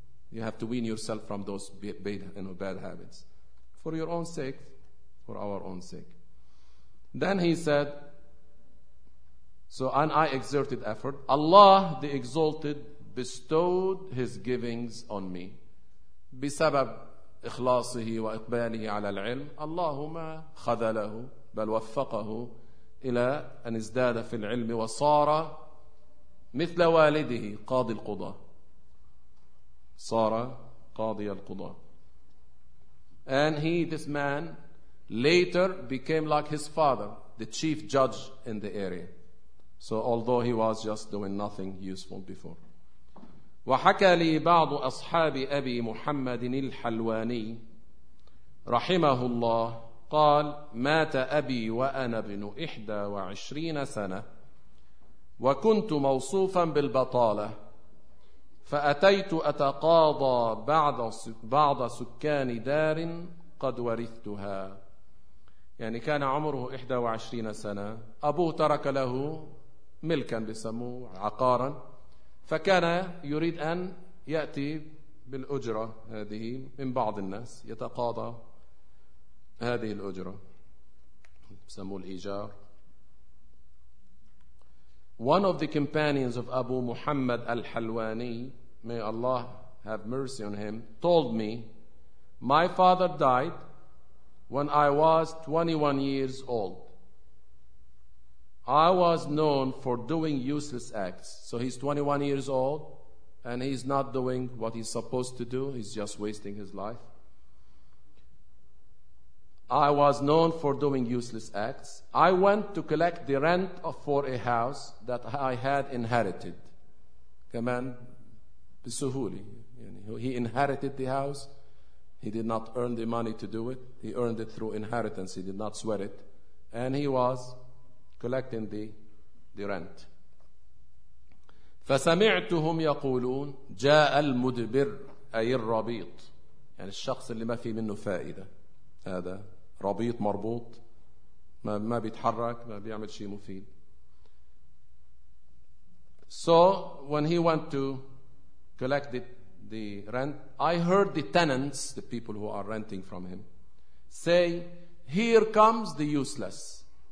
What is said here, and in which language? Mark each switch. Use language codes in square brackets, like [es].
[en] You have to wean yourself from those bad habits. For your own sake, for our own sake. Then he said, so, and I exerted effort. Allah, the Exalted, bestowed His givings on me. [ar] بسبب إخلاصه وإقباله على العلم اللهم خذله بل وفقه إلى أن ازداد في العلم وصار مثل والده قاضي القضاء. صار قاضي القضاء. [en] And he, this man, later became like his father, the chief judge in the area. So although he was just doing nothing useful before. [ar] وحكى لي بعض أصحاب أبي محمد الحلواني رحمه الله قال مات أبي وأنا ابن 21 سنة وكنت موصوفا بالبطالة فأتيت أتقاضى بعض سكان دار قد ورثتها. يعني كان عمره 21 سنة أبوه ترك له ملكا بسموه عقارا فكان يريد أن يأتي بالأجرة هذه من بعض الناس يتقاضى هذه الأجرة سموه الإيجار. [en] One of the companions of Abu Muhammad al-Halwani, may Allah have mercy on him, told me, my father died when I was 21 years old. I was known for doing useless acts. So he's 21 years old and he's not doing what he's supposed to do. He's just wasting his life. I was known for doing useless acts. I went to collect the rent for a house that I had inherited. [ar] كمان بسهولي. [en] He inherited the house. He did not earn the money to do it. He earned it through inheritance. He did not sweat it. And he was collecting the rent. [ar] فسمعتهم يقولون جاء المدبر أي الربيط. يعني الشخص اللي ما في منه فائدة. هذا ربيط مربوط ما بيتحرك ما بيعمل شيء مفيد. [en] So when he went to collect the rent, I heard the tenants, the people who are renting from him, say, here comes the useless.